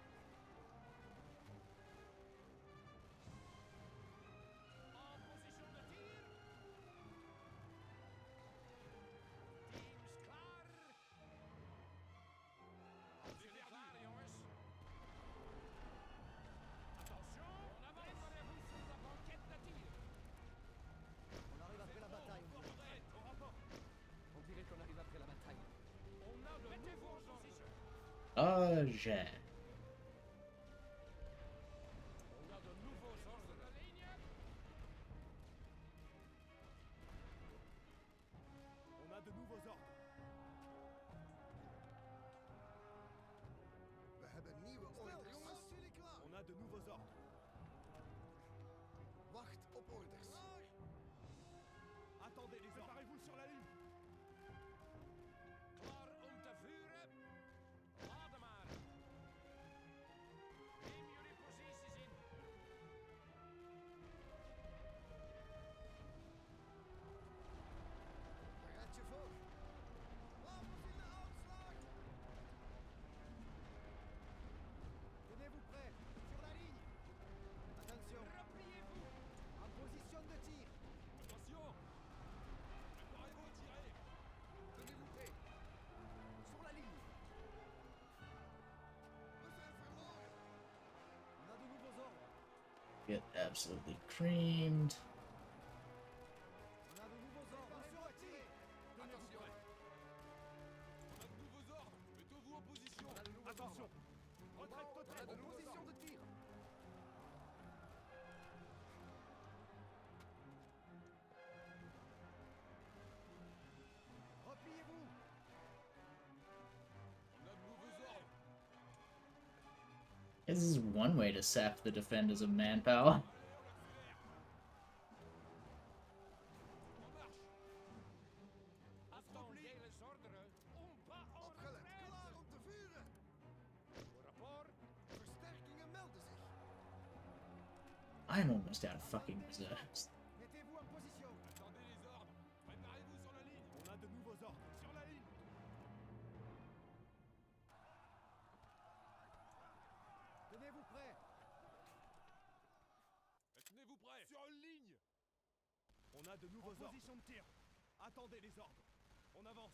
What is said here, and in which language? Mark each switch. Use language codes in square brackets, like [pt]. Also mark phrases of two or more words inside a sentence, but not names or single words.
[fr] En position de tir. [nl] Teams klaar. Jullie klaar, jongens. [fr] Attention, on avance. Préparez-vous sur la banquette de tir. On arrive après la bataille. on dirait. On dirait qu'on arrive après la bataille. On a de nouveaux ordres. [en] Oh, yeah. [fr] On a de nouveaux ordres. La ligne. On a de nouveaux ordres. [nl] We hebben nieuwe orders. Jongens, jullie klaar? [fr] On a de nouveaux ordres. [nl] Wacht op orders. [fr] Attendez les ordres. Préparez-vous sur la ligne. [nl] Klaar om te vuren. Adem maar. Neem jullie posities in. Bereid je voor. Wapens in de uitslag. [fr] Tenez-vous prêts. Sur la ligne. Attention. Repliez-vous. En position de tir. Attention. Préparez-vous à tirer. Tenez-vous prêts. Sur la ligne. [nl] We zijn verloren. [fr] On a de nouveaux ordres. [en] Get absolutely creamed. [fr] On a de nouveaux ordres. Attention à tirer. Attention. On a de nouveaux ordres. Mettez-vous en position. On a de nouveaux Attention. ordres. Retraite On a totale. de position de tir. Repliez-vous. [en] This is one way to sap the defenders of manpower. [fr] Attendez les ordres. On va en [nl] Opgelet, [fr] retraite. [nl] klaar om te vuren! [fr] Au rapport. [nl] Versterkingen melden zich. [en] I'm almost out of fucking reserves. [fr] Mettez-vous en position. Attendez les ordres. Préparez-vous sur la ligne. On a de nouveaux ordres. Sur la ligne. Tenez-vous prêts. Tenez-vous prêts. Sur une ligne. On a de nouveaux ordres. Position de tir. Attendez les ordres. On avance.